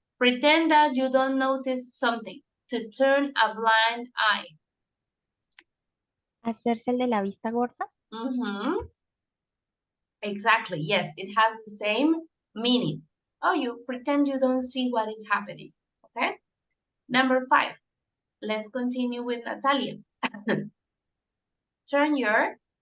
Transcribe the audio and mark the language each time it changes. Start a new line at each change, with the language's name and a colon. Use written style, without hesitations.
English: Pretend that you don't notice something. To turn a blind eye.
Spanish: Hacerse el de la vista gorda.
English: Exactly. Yes, it has the same meaning. Oh, you pretend you don't see what is happening. Okay. Number 5. Let's continue with Natalia. Turn your